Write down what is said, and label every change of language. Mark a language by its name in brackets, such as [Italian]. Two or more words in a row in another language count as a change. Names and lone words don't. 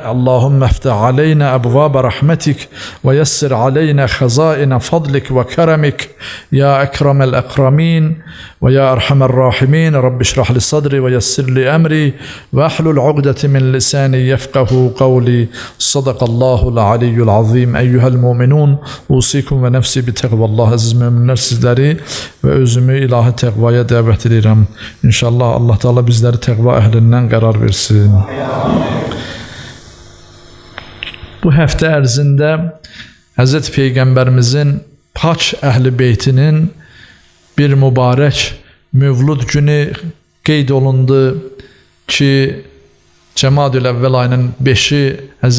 [Arabic] اللهم افتح علينا أبواب رحمتك ويسر علينا خزائن فضلك وكرمك يا أكرم الأكرمين ويا أرحم الراحمين. رب اشرح لي صدري ويسر لي أمري واحلل عقدة من لساني يفقه قولي. صدق الله العلي العظيم. أيها المؤمنون أوصيكم ونفسي بتقوى الله. [Azerbaijani] Aziz müminler, sizleri ve özümü ilahi tekvaya davet edirəm. İnşallah Allah Teala bizleri tekva ehlindən qərar versin. Bu həftə ərzində Hz. Peyğəmbərimizin pak əhli beytinin bir mübarək Mövlud günü qeyd olundu ki, Cəmadül Əvvəl ayının 5-i Hz.